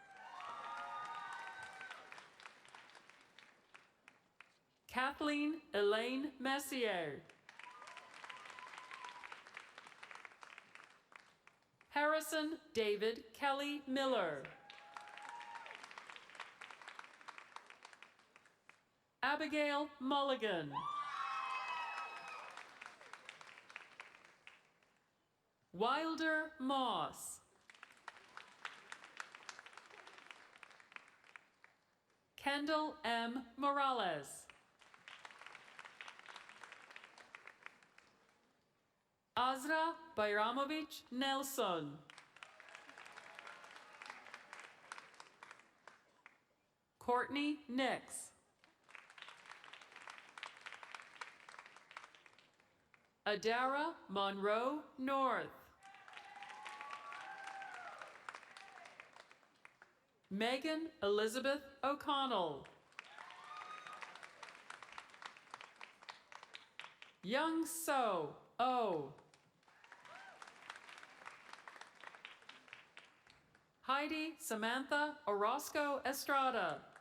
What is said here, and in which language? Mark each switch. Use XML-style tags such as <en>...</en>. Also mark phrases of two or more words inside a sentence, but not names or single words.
<en>Kathleen Elaine Messier. Harrison David Kelly Miller. Abigail Mulligan. Wilder Moss. Kendall M. Morales. Azra Bayramovich Nelson. Courtney Nix. Adara Monroe North. Megan Elizabeth O'Connell. Young So O. Heidi Samantha Orozco Estrada.</en>